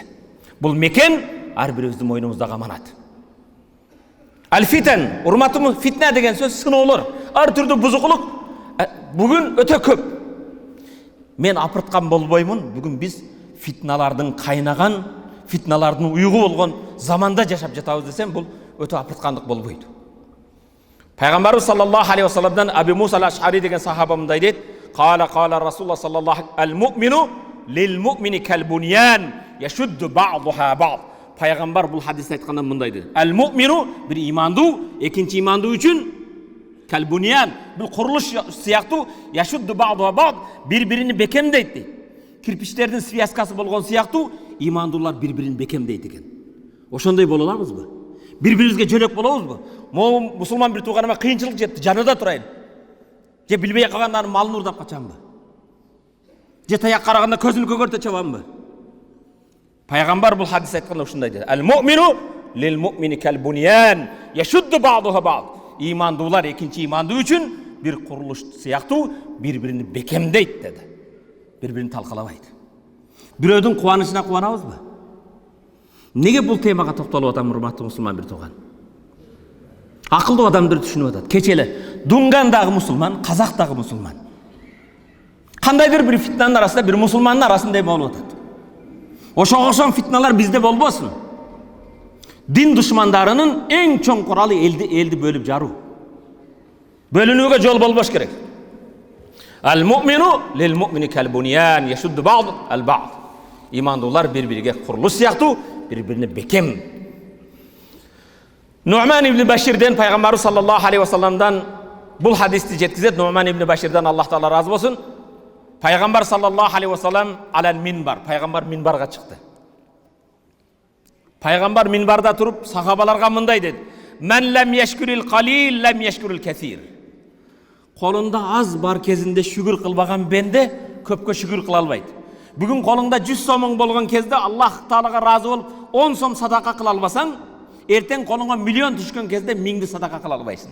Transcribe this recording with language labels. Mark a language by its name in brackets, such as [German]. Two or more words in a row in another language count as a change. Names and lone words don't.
[Kyrgyz] Бул мекен ар бирибиздин мойнубуздагы аманат. Ал-фитан, урматтуу, фитна деген сөз сыноолор, ар түрдүү бузуклук бүгүн өтө көп. Мен апырткан болбоймун, бүгүн биз фитналардын кайнаган, фитналардын уйгу болгон заманда жашап жатабыз десем, бул өтө апырткандык болбойт. Пайгамбарыбыз [Arabic] صلى الله عليه وسلم [Kyrgyz] Абу Муса ал-Аш'ари деген сахаба мындай дейт: [Arabic] قال رسول الله صلى الله المؤمن للمؤمن كالبنيان يشد بعضه بعض. [Kyrgyz] Пайгамбар бул хадисте айтканда мындай дейт: Ал-му'мину, бир имандуу, экинчи имандуу үчүн кал-буньян, бул курулуш сыяктуу, [Arabic] يشد بعضه بعض, [Kyrgyz] бири-бирини бекемдейт дейт. Кирпичтердин связкасы болгон сыяктуу, имандуулар бири-бирин бекемдейт экен. Ошондой боло алабызбы? Бири-бирибизге жөнөк болобузбу? Могу мусулман бир тууганыма кыйынчылык жетти, жанында турайын. Же билбей калгандан малын урдап качамбы? Же таяк караганда көзүн көгөртө чабамбы? Пайгамбар бул хадис айтканда ушундай дейт: [Arabic] المؤمن للمؤمن كالبنيان يشد بعضه بعض. [Kyrgyz] Имандуулар экинчи имандуу үчүн бир курулуш сыяктуу, бири-бирини бекемдейт деди. Бири-бирин талкалабайт. Бирөөдүн кубанычына кубанабызбы? Неге бул темага токтолуп атам, урматтуу мусулман бир тууган? Акылдуу адамдар түшүнүп атат. Кечеле Дунгандагы мусулман, Казактагы мусулман. Кандайдыр бир фитнанын арасында, бир мусулмандын арасында болуп атат. Ошого окшогон фитналар бизде болбосун. Дин душмандарынын эң чоң куралы элди бөлүп жаруу. Бөлүнүүгө жол болбош керек. [Arabic] المؤمن للمؤمن كالبنيان يشد بعض البعض. [Kyrgyz] Имандуулар бири-бириге курулуш сыяктуу, бири-бирине бекем. Нуъман ибн Баширден пайгамбарыбыз [Arabic] صلى الله عليه وسلم [Kyrgyz] бул хадисти жеткизет. Нуъман ибн Баширден Аллах Таала разы болсун. [Arabic] Пайгамбар صلى الله عليه وسلم على المنبر, [Kyrgyz] пайгамбар минбарга чыкты. Пайгамбар минбарда туруп сахабаларга мындай деди: [Arabic] من لم يشكر القليل لم يشكر الكثير. [Kyrgyz] Колунда аз бар кезинде шүгүр кылбаган бенде көпкө шүгүр кыла албайт. Бүгүн колуңда 100 сомуң болгон кезде Аллах Таалага разы болуп 10 сом садака кыла албасаң, эртең колуңа миллион түшкөн кезде 1000 садака кыла албайсың.